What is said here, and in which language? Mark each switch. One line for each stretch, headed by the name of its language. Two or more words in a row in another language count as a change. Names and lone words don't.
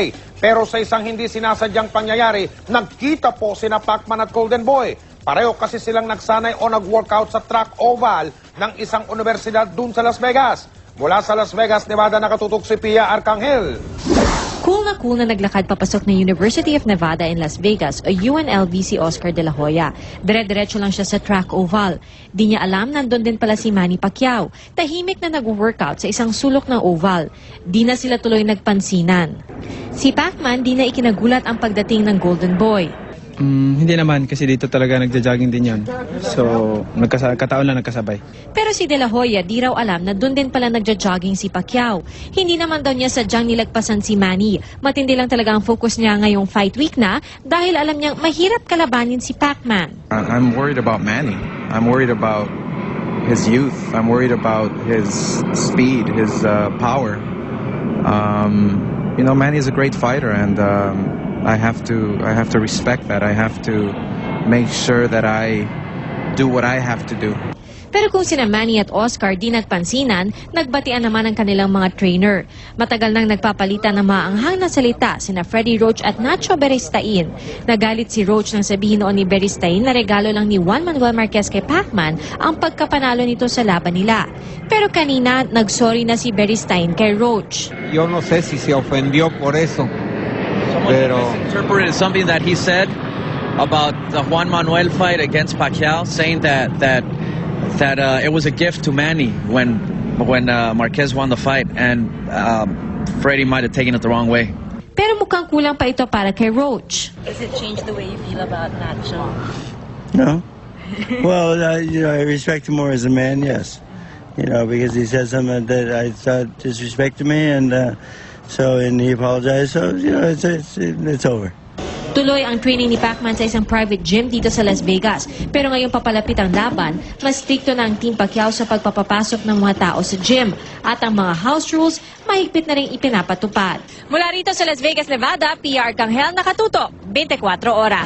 Filipino: Pero sa isang hindi sinasadyang pangyayari, nagkita po sina Pacman at Golden Boy. Pareho kasi silang nagsanay o nag-workout sa track oval ng isang universidad dun sa Las Vegas. Mula sa Las Vegas, Nevada, nakatutok si Pia Arcangel. Cool na naglakad papasok ng University of Nevada in Las Vegas o UNLV si Oscar De La Hoya. Dire-diretso lang siya sa track oval. Di niya alam nandun din pala si Manny Pacquiao. Tahimik na nag-workout sa isang sulok ng oval. Di na sila tuloy nagpansinan. Si Pacman di na ikinagulat ang pagdating ng Golden Boy. Hindi naman kasi dito talaga nagja-jogging din yan. So, kataon lang nagkasabay. Pero si De La Hoya di raw alam na doon din pala nagja-jogging si Pacquiao. Hindi naman daw niya sadyang nilagpasan si Manny. Matindi lang talaga ang focus niya ngayong
English: fight week
Filipino: na dahil alam niyang mahirap kalabanin si Pacman.
English: I'm worried about Manny. I'm worried about his youth. I'm worried about his speed, his power. Manny is a great fighter and I have to respect that. I have to make sure that I do what I have to do.
Filipino: Pero kung sina Manny at Oscar di nagpansinan, nagbatian naman ang kanilang mga trainer. Matagal nang nagpapalitan ng maanghang na salita sina Freddie Roach at Nacho Beristain. Nagalit si Roach nang sabihin noon ni Beristain na regalo lang ni Juan Manuel Marquez kay Pacman ang pagkapanalo nito sa laban nila. Pero kanina, nagsorry na si Beristain kay Roach.
Spanish: Yo no sé si se ofendió por eso.
English: misinterpreted something that he said about the Juan Manuel fight against Pacquiao, saying that it was a gift to Manny when Marquez won the fight, and Freddie might have taken it the wrong way.
Filipino: Pero mukhang kulang pa ito para kay Roach.
English: Does it change the way you feel about Nacho? No. Well, I respect him more as a man, yes. Because he said something that I thought disrespected me, and he apologized. So, it's over.
Filipino: Tuloy ang training ni Pacman sa isang private gym dito sa Las Vegas. Pero ngayong papalapit ang laban, mas stricto na ang Team Pacquiao sa pagpapapasok ng mga tao sa gym. At ang mga
English: house rules,
Filipino: mahigpit na rin ipinapatupad. Mula rito sa Las Vegas, Nevada, PR Kanghel, nakatutok, 24 oras.